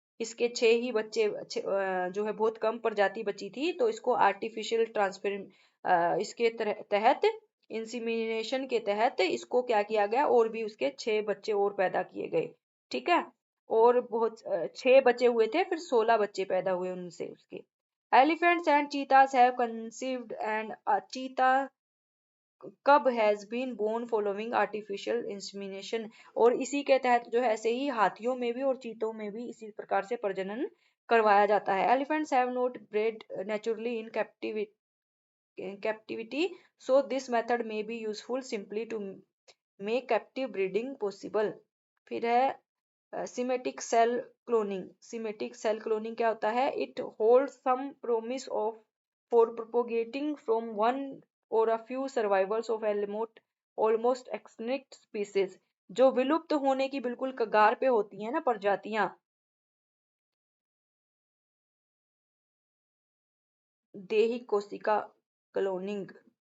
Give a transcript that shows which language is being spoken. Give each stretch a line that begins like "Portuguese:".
Hindi: इसके 6 ही बच्चे जो है बहुत कम प्रजाति बची थी, तो इसको आर्टिफिशियल ट्रांसफर इसके तहत इंसीमिनेशन के तहत इसको क्या किया गया, और भी उसके 6 बच्चे और पैदा किए गए, ठीक है। और बहुत 6 बचे हुए थे, फिर 16 बच्चे पैदा हुए उनसे उसके।
English: Elephants and cheetahs have conceived, and a cheetah cub has been born following artificial insemination।
Hindi: और इसी के तहत जो है ऐसे ही हाथियों में भी और चीतों में भी इसी प्रकार से प्रजनन करवाया जाता है।
English: Elephants have not bred naturally in captivity, so this method may be useful simply to make captive breeding possible।
Hindi: फिर है semantic cell cloning. Semantic cell cloning क्या होता है,
English: It hold some promise of for propagating from one or a few survivals of almost extinct species.
Hindi: जो विलुप्त होने की बिल्कुल कगार पे होती है ना प्रजातियां, देही कोशिका क्लोनिंग।